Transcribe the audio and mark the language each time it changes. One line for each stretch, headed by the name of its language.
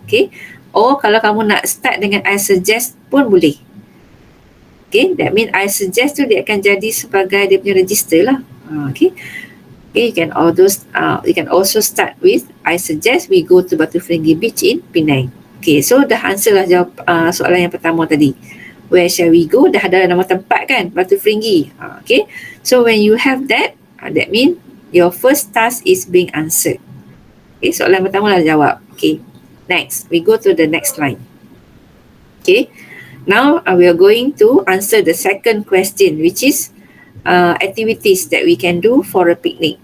Malay: Okay. Or kalau kamu nak start dengan I suggest pun boleh. Okay.
English: That means I suggest
Malay: tu dia akan jadi sebagai dia punya register lah. Okay.
English: Okay, you can also start with I suggest we go to Batu Ferringhi Beach in Penang.
Malay: Okay, so dah answer lah jawab soalan yang pertama tadi.
English: Where shall we go?
Malay: Dah ada nama tempat kan, Batu Ferringhi.
English: Okay, so when you have that, that means your first task is being answered.
Malay: Okay, soalan pertama dah jawab. Okay,
English: next we go to the next line. Okay, now we are going to answer the second question, which is activities that we can do for a picnic.